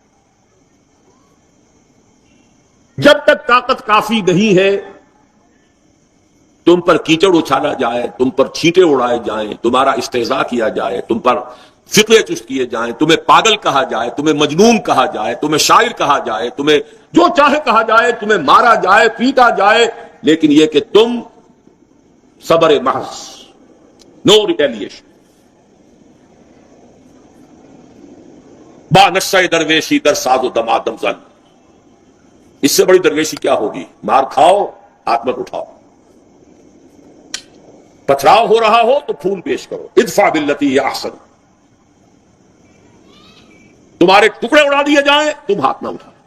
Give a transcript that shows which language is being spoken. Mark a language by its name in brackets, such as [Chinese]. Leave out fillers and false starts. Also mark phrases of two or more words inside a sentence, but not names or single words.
[Urdu] جب تک طاقت کافی نہیں ہے تم پر کیچڑ اچھالا جائے، تم پر چھینٹے اڑائے جائیں، تمہارا استہزاء کیا جائے، تم پر فقرے چست کیے جائیں، تمہیں پاگل کہا جائے، تمہیں مجنون کہا جائے، تمہیں شاعر کہا جائے، تمہیں جو چاہے کہا جائے، تمہیں مارا جائے، پیٹا جائے، لیکن یہ کہ تم صبر محض، [English] no retaliation. [Persian] با نشہ درویشی در ساز و دمادم زن، [Urdu] اس سے بڑی درویشی کیا ہوگی؟ مار کھاؤ ہاتھ میں اٹھاؤ، پتھراؤ ہو رہا ہو تو پھول پیش کرو، [Arabic] ادفع باللتی ہی احسن. [Urdu] تمہارے ٹکڑے اڑا دیے جائیں تم ہاتھ نہ اٹھاؤ.